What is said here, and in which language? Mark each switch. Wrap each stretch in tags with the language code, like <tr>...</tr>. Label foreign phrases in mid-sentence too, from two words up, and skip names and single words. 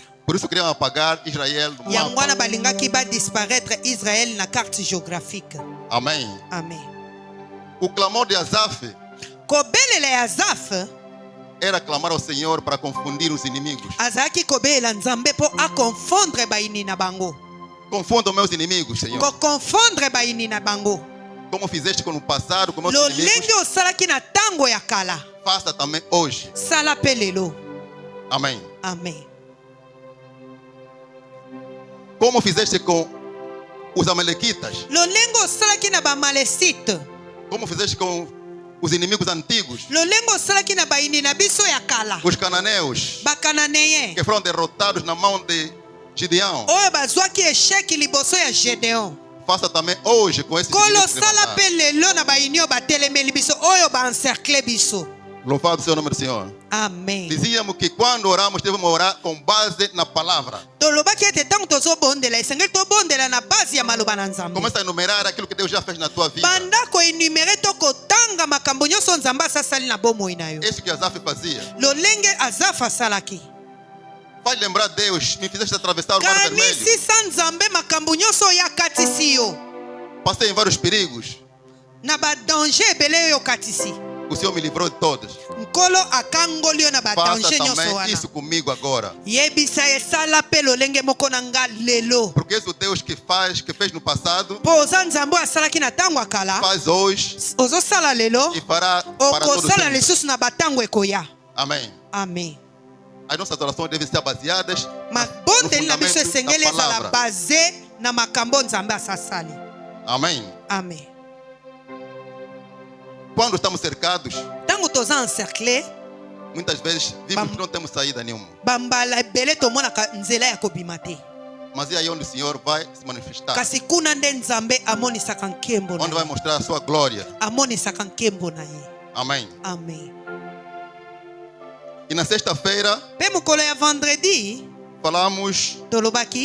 <pt>Por isso queriam apagar Israel do</pt> <ln>Yango</ln> <pt>mapa.</pt> <ln>wana balingaki badisparaître Israel na</ln> <fr>carte géographique.</fr> <pt>Amém.</pt> <ln>Amen.</ln> <pt>O clamor de Asaf</pt> <ln>Kobelela ya Azaf</ln> <pt>era clamar ao Senhor para confundir os inimigos.</pt> <ln>azalaki kobelela nzambe mpo akonfondre bayini na bango.</ln> <pt>Confundam meus inimigos, Senhor.</pt> <ln>Kokonfondre bayini na bango.</ln> <pt>Como fizeste com o passado, com meus inimigos,</pt> <ln>lolenge osalaki na ntango ya kala</ln> <pt>faça também hoje.</pt> <ln>sala mpe lelo.</ln> <pt>Amém.</pt> <ln>Amen.</ln> <pt>Como fizeste com os amalequitas,</pt> <ln>lolenge osalaki na bamalesite,</ln> <pt>como fizeste com os inimigos antigos,</pt> <ln>lolenge osalaki na bayini na biso ya kala</ln> <pt>os cananeus,</pt> <ln>bakananeyen</ln> <pt>que foram derrotados na mão de Gideão.</pt> <ln>oyo bazwaki esheki liboso ya Gedeon.</ln> <pt>Faça também hoje com esses</pt> <ln>Kolo</ln> <pt>inimigos</pt> <ln>sala</ln> <pt>levantados.</pt> <ln>mpe lelo na bayini oyo batelemeli biso oyo baencercle biso.</ln> <pt>Louvado seja o nome do Senhor.</pt> <ln>Amen.</ln> <pt>Dizíamos que quando oramos, devemos orar com base na palavra.</pt> <ln>tolobaki ete ntango tozobondela esengeli tobondela na base ya maloba na nzambe.</ln> <pt>Começa a enumerar aquilo que Deus já fez na tua vida.</pt> <ln>banda koenumere to kotanga makambo nyonso nzambe asasali na bomoi na yo.</ln> <pt>Isso que Asaf fazia.</pt> <ln>lolenge Azafa asalaki</ln> <pt>Faz lembrar Deus, me fizeste atravessar o mar vermelho.</pt> <ln>kanisisa nzambe makambo nyonso oyo akatisi yo</ln> <pt>Passei em vários perigos.</pt> <ln>na badanger ebele oyo okatisi.</ln> <pt>O Senhor me livrou de todos.</pt> <ln>nkolo akangoli yo na</ln> <pt>Faça</pt> <ln>badanger nyonso</ln> <pt>também</pt> <ln>wana.</ln> <pt>isso comigo agora.</pt> <ln>yebisa esala mpe lolenge moko na nga lelo</ln> <pt>Porque és o Deus que fez no passado,</pt> <ln>mpo oza nzambe oyo asalaki na ntango akala</ln> <pt>faz hoje</pt> <ln>ozosala lelo</ln> <pt>e fará para todos</pt> <ln>okosala</ln> <pt>sempre.</pt> <ln>lisusu na batango ekoya.</ln> <pt>Amém.</pt> <ln>Amen.</ln> <pt>As nossas orações devem ser baseadas</pt> <ln>mabondeli na biso</ln> <pt>fundamento</pt> <ln>esengeli</ln> <pt>da</pt> <ln>ezala</ln> <pt>palavra.</pt> <ln>baze na makambo nzambe asasali.</ln> <pt>Amém.</pt> <ln>Amen.</ln> <pt>Quando estamos cercados,</pt> <ln>ntango toza encercle</ln> <pt>muitas vezes vimos que não temos saída nenhuma.</pt> <ln>bambala ebele tomonaka nzela ya kobima te,</ln> <pt>Mas é aí onde o Senhor vai se manifestar.</pt> <ln>kasi kuna nde nzambe amonisaka nkembo na</ln> <pt>Onde vai</pt> <ln>ye.</ln> <pt>mostrar a sua glória.</pt> <ln>amonisaka nkembo na ye.</ln> <pt>Amém.</pt> <ln>Amen.</ln> <pt>E na sexta-feira,</pt> <ln>mpe mokolo ya vendredi</ln> <pt>falamos,</pt> <ln>tolobaki</ln>